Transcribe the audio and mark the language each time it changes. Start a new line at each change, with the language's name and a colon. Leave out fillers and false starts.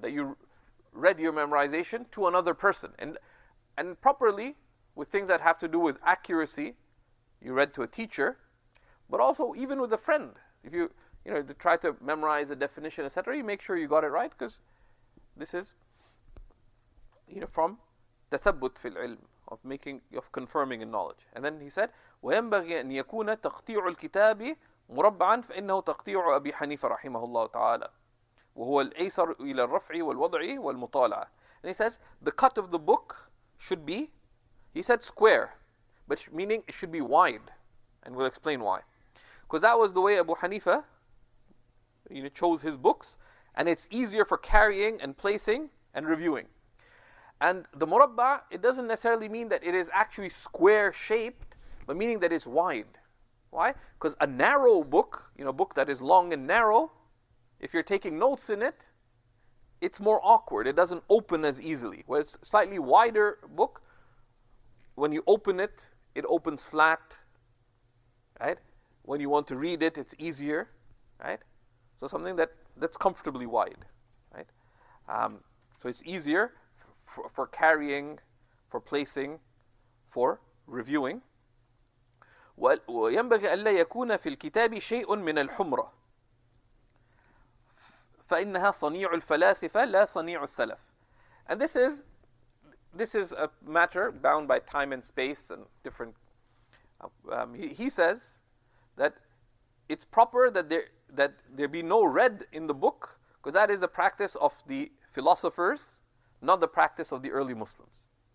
English: That you read your memorization to another person. And properly, with things that have to do with accuracy, you read to a teacher, but also even with a friend. If you try to memorize a definition, etc., you make sure you got it right, because this is, from tathabbut fil ilm, of confirming in knowledge.
Arabic: And then he said, وينبغي أن يكون تقطيع الكتاب مربعا فإنه تقطيع أبي حنيفة رحمه الله تعالى وهو الأيسر إلى الرفع والوضع والمطالعة.
English: And he says the cut of the book should be, he said square, but meaning it should be wide, and we'll explain why. Because that was the way Abu Hanifa chose his books, and it's easier for carrying and placing and reviewing. And the murabba, it doesn't necessarily mean that it is actually square shaped, but meaning that it's wide. Why? Because a narrow book, a book that is long and narrow, if you're taking notes in it, it's more awkward. It doesn't open as easily. Whereas a slightly wider book, when you open it, it opens flat, right? When you want to read it, it's easier, right? So something that's comfortably wide, right? So it's easier for carrying, for placing, for reviewing.
Arabic: وينبغي ألا يكون في الكتاب شيء من الحمرة فإنها صنيع الفلاسفة لا صنيع السلف.
English: And this is a matter bound by time and space and different. He says that it's proper that there be no red in the book, because that is the practice of the philosophers, not the practice of the early Muslims.